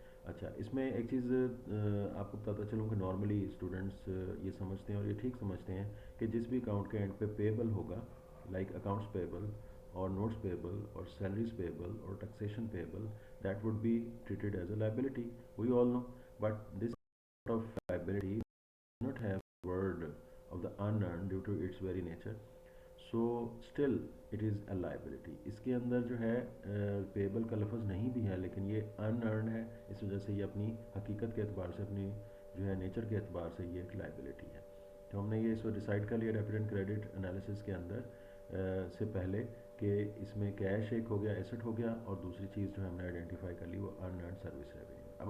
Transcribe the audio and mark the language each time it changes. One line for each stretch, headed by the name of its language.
Hindi: अच्छा, इसमें एक चीज़ आपको बताता चलूँ कि नॉर्मली स्टूडेंट्स ये समझते हैं और ये ठीक समझते हैं कि जिस भी अकाउंट के एंड पे पेबल होगा, like accounts payable
English: or notes payable or salaries payable or taxation payable, that would be treated as a liability. We all know, but this sort of liability does not have word of the unearned due to its very nature. So still it is a liability.
Hindi: इसके अंदर जो है payable का लफ्ज़ नहीं भी है लेकिन ये अनअर्न है, इस वजह से ये अपनी हकीकत के एतबार से, अपनी जो है नेचर के एतबार से ये एक लाइबिलिटी है। तो हमने ये इसको डिसाइड कर लिया डेबिट एंड क्रेडिट एनालिसिस के अंदर से पहले कि इसमें कैश एक हो गया, एसेट हो गया, और दूसरी चीज़ जो हमने आइडेंटिफाई कर ली वो अनअर्न्ड सर्विस रेवेन्यू।